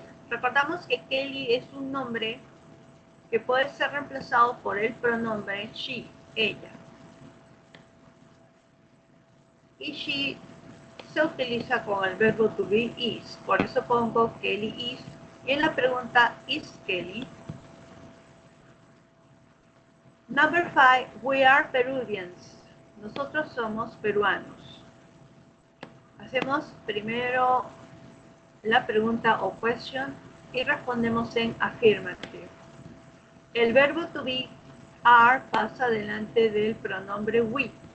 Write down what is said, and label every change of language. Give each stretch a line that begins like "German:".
Spanish: Recordamos que Kelly es un nombre que puede ser reemplazado por el pronombre she, ella. Y she se utiliza con el verbo to be is. Por eso pongo Kelly is. Y en la pregunta, ¿is Kelly?
English: Number 5, we are Peruvians.
Spanish: Nosotros somos peruanos. Hacemos primero la pregunta o question y respondemos en affirmative. El verbo to be, are, pasa delante del pronombre we.